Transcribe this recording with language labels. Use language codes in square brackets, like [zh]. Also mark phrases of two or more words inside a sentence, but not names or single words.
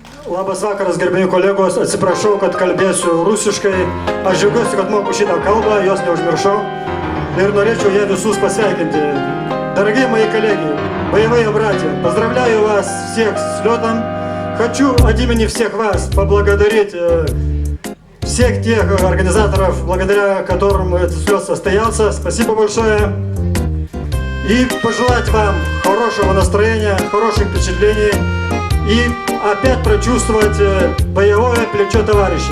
[lt] Labas vakaras, gerbėjai kolegos, atsiprašau, kad kalbėsiu rusiškai. Aš džiaugiuosi, kad moku šitą kalbą, jos neužmiršau. Ir norėčiau ją visus pasveikinti. [ru] Дорогие мои коллеги, боевые братья, поздравляю вас всех с летом. Хочу от имени всех вас поблагодарить всех тех организаторов, благодаря которым этот слет состоялся. Спасибо большое. И пожелать вам хорошего настроения, хороших впечатлений и опять прочувствовать боевое плечо товарища.